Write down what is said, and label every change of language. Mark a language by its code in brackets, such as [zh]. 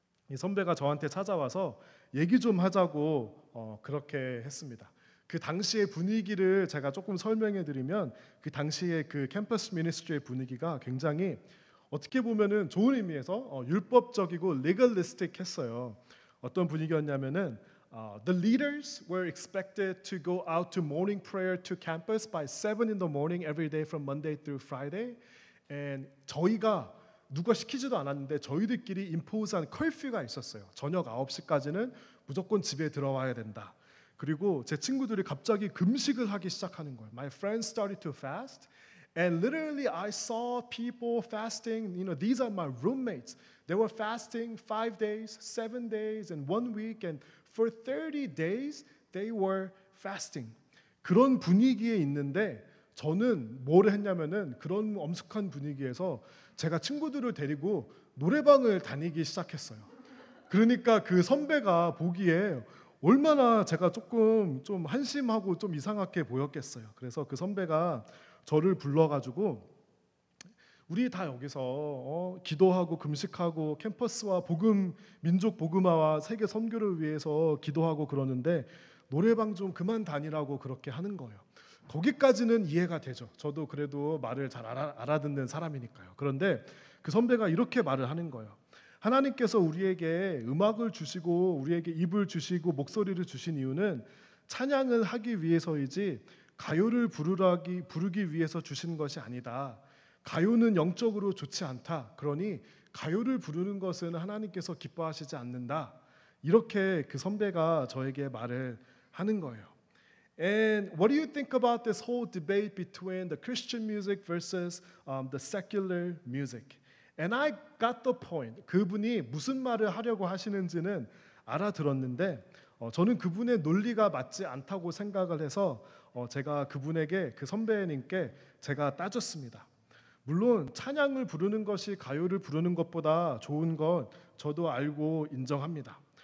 [ko] 이 선배가 저한테 찾아와서 얘기 좀 하자고 그렇게 했습니다. 그 당시의 분위기를 제가 조금 설명해 드리면, 그 당시의 그 캠퍼스 미니스트리의 분위기가 굉장히 어떻게 보면은 좋은 의미에서 율법적이고 legalistic했어요. 어떤 분위기였냐면은 [en] the leaders were expected to go out to morning prayer to campus by 7 in the morning every day from Monday through Friday. [ko] And 저희가 누가 시키지도 않았는데 저희들끼리 임포즈한 커퓨가 있었어요. 저녁 9시까지는 무조건 집에 들어와야 된다. 그리고 제 친구들이 갑자기 금식을 하기 시작하는 거예요. [en] My friends started to fast. And literally I saw people fasting. These are my roommates. They were fasting 5 days, 7 days, and 1 week. And for 30 days they were fasting. [ko] 그런 분위기에 있는데 저는 뭘 했냐면은 그런 엄숙한 분위기에서 제가 친구들을 데리고 노래방을 다니기 시작했어요. 그러니까 그 선배가 보기에 얼마나 제가 조금 좀 한심하고 좀 이상하게 보였겠어요. 그래서 그 선배가 저를 불러가지고 우리 다 여기서 기도하고 금식하고 캠퍼스와 민족 복음화와 세계 선교를 위해서 기도하고 그러는데 노래방 좀 그만 다니라고 그렇게 하는 거예요. 거기까지는 이해가 되죠. 저도 그래도 말을 잘 알아듣는 사람이니까요. 그런데 그 선배가 이렇게 말을 하는 거예요. 하나님께서 우리에게 음악을 주시고 우리에게 입을 주시고 목소리를 주신 이유는 찬양을 하기 위해서이지 가요를 부르기 위해서 주신 것이 아니다. 가요는 영적으로 좋지 않다. 그러니 가요를 부르는 것은 하나님께서 기뻐하시지 않는다. 이렇게 그 선배가 저에게 말을 하는 거예요. [en] And what do you think about this whole debate between the Christian music versus the secular music? And I got the point. [ko] 그분이 무슨 말을 하려고 하시는지는 알아들었는데 저는 그분의 논리가 맞지 않다고 생각을 해서 제가 그분에게 그 선배님께 제가 따졌습니다. 물론 찬양을 부르는 것이 가요를 부르는 것보다 좋은 건 저도 알고 인정합니다.